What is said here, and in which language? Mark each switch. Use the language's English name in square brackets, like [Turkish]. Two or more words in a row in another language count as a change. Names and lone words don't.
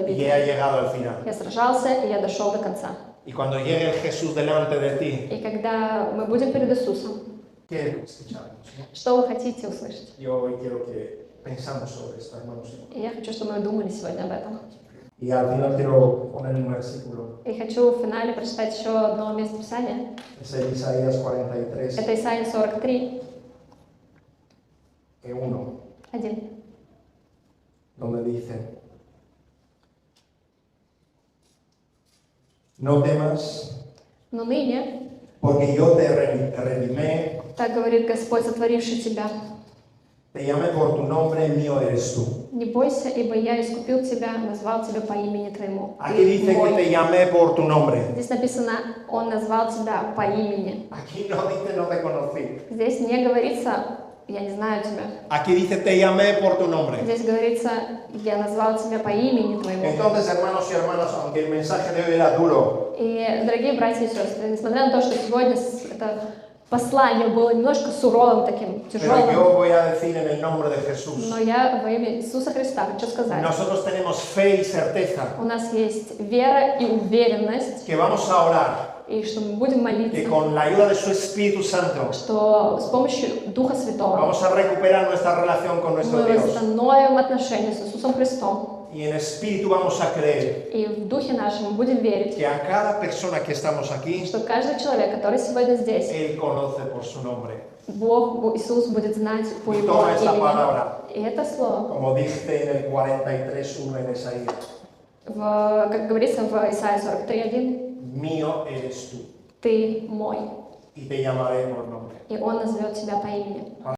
[Spanish] y he [Russian] битве. [Spanish] llegado al final. [Russian] Я сражался, и я дошел до конца. [Spanish] Y cuando llegue el Jesús delante de ti, [Russian] И когда мы будем перед Иисусом, [Spanish] quiero escucharnos, ¿no? [Russian] что вы хотите услышать? [Spanish] Yo hoy quiero que pensamos sobre esto, hermanos. [Russian] И я хочу, чтобы мы думали сегодня об этом. [Spanish] Y al final quiero poner un versículo. [Russian] И хочу в финале прочитать еще одно место Писания. [Spanish] Es el Isaías 43, [Russian] Это Исайя 43, 1, [Spanish] donde dice, no temas, [Russian] «Но ныне, [Spanish] porque yo te redimé, [Russian] так говорит Господь, сотворивший тебя, [Spanish] te llamé por tu nombre, mío eres tú». [Russian] не бойся, ибо я искупил тебя, назвал тебя по имени твоему. [Spanish] Aquí dice que te llamé por tu nombre. [Russian] Здесь написано, Он назвал тебя по имени. [Spanish] Aquí no dice no te conocí. [Russian] Здесь не говорится, я не знаю тебя. [Spanish] Aquí dice te llamé por tu nombre. [Russian] Здесь говорится, я назвал тебя по имени твоему. [Spanish] Entonces, hermanos y hermanas, aunque el mensaje de hoy era duro, [Russian] И, дорогие братья и сестры, несмотря на то, что сегодня это послание было немножко суровым таким, [Spanish] pero [Russian] тяжелым, [Spanish] yo voy a decir en el nombre de Jesús, [Russian] но я во имя Иисуса Христа хочу сказать, [Spanish] nosotros tenemos fe y certeza [Russian] у нас есть вера и уверенность, [Spanish] que vamos a orar [Russian] и что мы будем [Spanish] que [Russian] молиться, [Spanish] con la ayuda de su Espíritu Santo [Russian] что с помощью Духа Святого [Spanish] vamos a recuperar nuestra relación con nuestro [Russian] мы [Spanish] Dios. [Russian] восстановим отношения с Иисусом Христом. [Spanish] Y en espíritu vamos a creer [Russian] И в Духе нашем мы будем верить, [Spanish] que a cada persona que estamos aquí, [Russian] что каждый человек, который сегодня здесь, [Spanish] Él conoce por su nombre. [Russian] Бог, Иисус будет знать по [Spanish] Y [Russian] Его [Spanish] toma esta [Russian] имени. [Spanish] palabra, [Russian] И это слово, [Spanish] como dice en el 43:1 en Isaías, [Russian] как говорится в Исайя 43:1, [Spanish] mío eres tú [Russian] «Ты мой», [Spanish] y te llamaré por nombre. [Russian] и Он назовет тебя по имени.